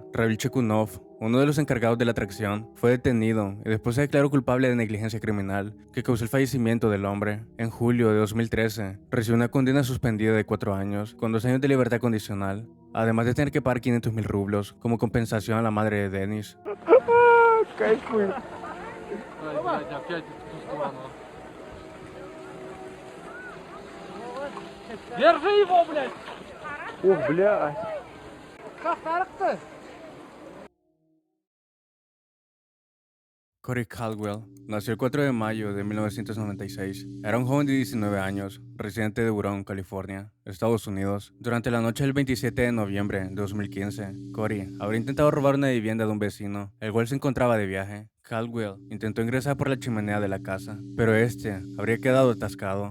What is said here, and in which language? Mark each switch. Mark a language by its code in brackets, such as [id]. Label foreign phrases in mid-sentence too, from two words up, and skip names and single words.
[es] Ravil Chekunov, uno de los encargados de la atracción, fue detenido y después se declaró culpable de negligencia criminal que causó el fallecimiento del hombre. En julio de 2013, recibió una condena suspendida de 4 años, con 2 años de libertad condicional, además de tener que pagar 500.000 rublos como compensación a la madre de Denis. [ru] Кайфуй. Блядь, опять в ту сторону. Держи его, блядь! Ух, блядь. Кахарк-то! [es] Corey Caldwell nació el 4 de mayo de 1996. Era un joven de 19 años, residente de Huron, California, Estados Unidos. Durante la noche del 27 de noviembre de 2015, Corey habría intentado robar una vivienda de un vecino, el cual se encontraba de viaje. Caldwell intentó ingresar por la chimenea de la casa, pero este habría quedado atascado.